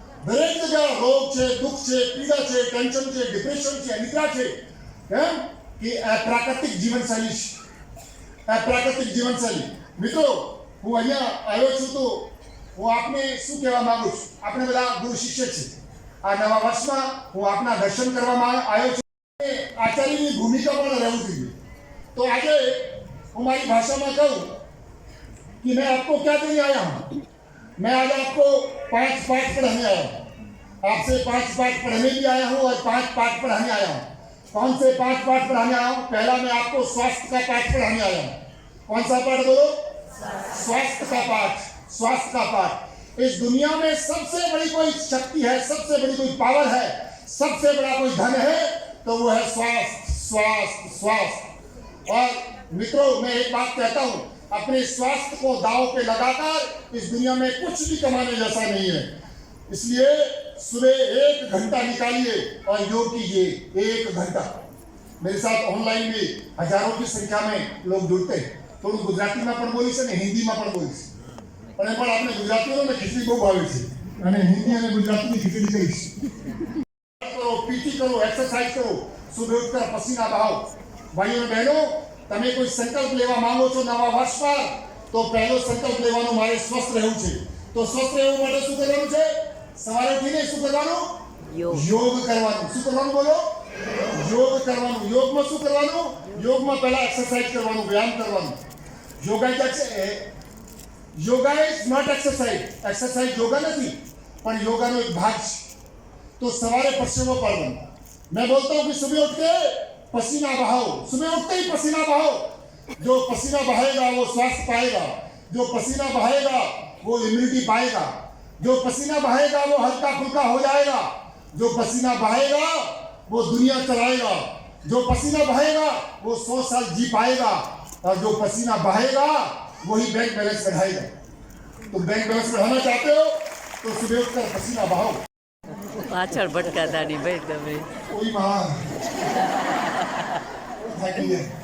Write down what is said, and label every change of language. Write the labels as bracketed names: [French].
[Gujarati] દરેક જગ્યાએ રોગ છે, દુઃખ છે, પીડા છે, ટેન્શન છે, ડિપ્રેશન છે, અનિદ્રા છે. કેમ કે આ પ્રાકૃતિક જીવનશૈલી છે, આ પ્રાકૃતિક જીવનશૈલી. મિત્રો, હું અહીંયા આવ્યો છું તો હું આપને શું કહેવા માંગુ છું? આપણે બધા ગુરુ શિષ્ય છે. આ નવા વર્ષમાં હું આપના દર્શન કરવામાં આવ્યો છું. [Hindi] आचार्य की भूमिका पर रहूं चाहिए. तो आगे हमारी भाषा में कहूँ कि मैं आपको क्या देने आया हूँ? मैं आज आपको 5 पाठ पढ़ाने आया हूँ. आपसे 5 पाठ पढ़ने भी आया हूँ और 5 पाठ पढ़ाने आया हूँ. कौन से 5 पाठ पढ़ाने आया हूँ? पहला मैं आपको स्वास्थ्य का पाठ पढ़ाने आया हूँ. कौन सा पाठ बोलो? स्वास्थ्य का पाठ. स्वास्थ्य का पाठ. इस दुनिया में सबसे बड़ी कोई शक्ति है, सबसे बड़ी कोई पावर है, सबसे बड़ा कोई धन है तो वो है स्वास्थ्य, स्वास्थ्य, स्वास्थ्य. और मित्रों, मैं एक बात कहता हूँ, अपने स्वास्थ्य को दांव पे लगाकर इस दुनिया में कुछ भी कमाने जैसा नहीं है. इसलिए सुबह 1 घंटा निकालिए और योग कीजिए. 1 घंटा. मेरे साथ ऑनलाइन में हजारों की संख्या में लोग जुड़ते हैं. [Gujarati] थोड़ा गुजराती में पण बोलीश અને હિન્દીમાં પણ બોલીશ, પણ આપણે ગુજરાતીઓને ખીચડી બહુ ભાવે છે અને હિન્દી અને ગુજરાતીની ખીચડી કહીશ. [Hindi] पीटी करो, एक्सरसाइज करो, सुबह उठकर पसीना बहाओ. भाइयों और बहनों, [Gujarati] તમે કોઈ સંકલ્પ લેવા માંગો છો નવા વર્ષ પર, તો પહેલો સંકલ્પ લેવાનો મારે સ્વસ્થ રહેવું છે. તો સ્વસ્થ રહેવા માટે શું કરવાનું છે? સવારે ઉઠીને શું કરવાનું? યોગ કરવાનું. શું કરવાનું બોલો? યોગ કરવાનું. યોગમાં શું કરવાનું? યોગમાં પહેલા એક્સરસાઇઝ કરવાનું, વ્યાયામ કરવાનું. યોગા क्या છે? [English] Yoga is not exercise. [Gujarati] Exercise yoga નથી, પણ યોગાનો એક ભાગ છે. [Hindi] तो सवारे पसीना पड़ना. मैं बोलता हूँ कि सुबह उठ के पसीना बहाओ. सुबह उठते ही पसीना बहाओ. जो पसीना बहाएगा वो स्वास्थ्य पाएगा. जो पसीना बहाएगा वो इम्यूनिटी पाएगा. जो पसीना बहाएगा वो हल्का फुल्का हो जाएगा. जो पसीना बहाएगा वो दुनिया चलाएगा. जो पसीना बहाएगा वो 100 साल जी पाएगा. और जो पसीना बहाएगा वही बैंक बैलेंस बढ़ाएगा. तुम बैंक बैलेंस बढ़ाना चाहते हो तो सुबह उठकर पसीना बहाओ. [Gujarati] પાછળ ભટકાતા નહીં ભાઈ તમે. [Hindi] कोई महान [Gujarati] થાકી ગયા.